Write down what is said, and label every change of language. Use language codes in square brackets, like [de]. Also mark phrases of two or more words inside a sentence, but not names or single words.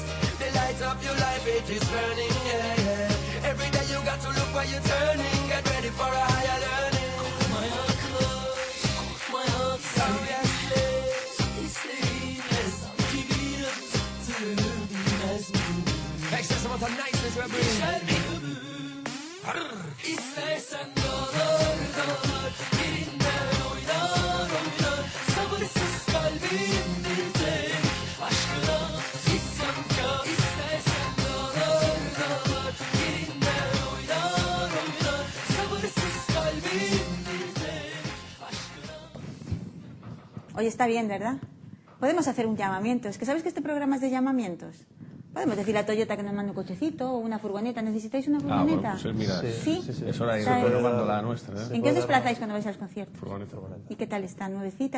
[en] The light of your life, it is burning, yeah, yeah. Every day you got to look where you're turning. Get ready for a higher learning. My uncle, my uncle. So yes, excess amount of niceness we're bringing. [tr] İstersen dolar dolar birinden oynar oynar sabırsız kalbim bir tek aşkına isyankar. İstersen dolar dolar birinden oynar oynar sabırsız kalbim bir tek aşkına. [es] Hoy está bien, ¿verdad? Podemos hacer un llamamiento. Es que ¿sabéis que este programa es de llamamientos? Podemos decirle a Toyota que nos mande un cochecito o una furgoneta. ¿Necesitáis una furgoneta? Bueno, pues mira, ¿Sí? es hora de ir ¿Sabes? renovando la nuestra, ¿eh? ¿En qué os desplazáis cuando vais a los conciertos? Furgoneta. ¿Y qué tal está? ¿Nuevecita?